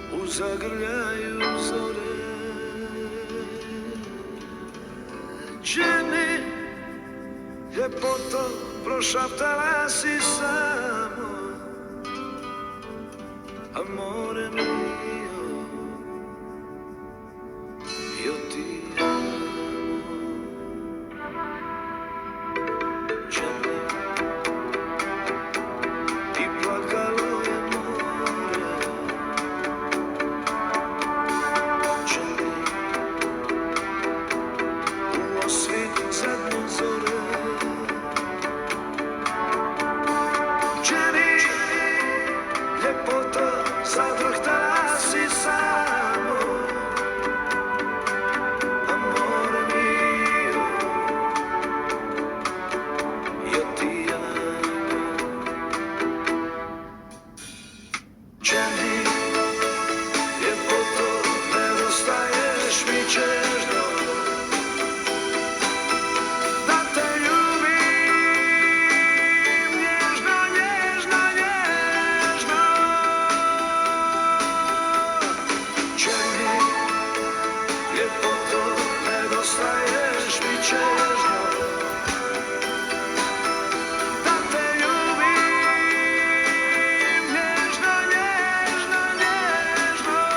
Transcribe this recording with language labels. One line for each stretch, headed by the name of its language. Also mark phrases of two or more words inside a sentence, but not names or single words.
Croatian: zagrljaju zore. Jenny, ljepoto, prošaptala si samo,
Italian: amore mio, io ti amo.
Croatian: Jenny, i plakalo je more. Jenny, u osvit zadnje zore. Jenny, ljepoto, zadrhtala si samo,
Italian: amore mio, io ti amo.
Croatian: Jenny, ljepoto, nedostaješ mi čežno, da te ljubim nježno, nježno, nježno. Jenny, ljepoto, nedostaješ mi čežno, da te ljubim nježno, nježno, nježno.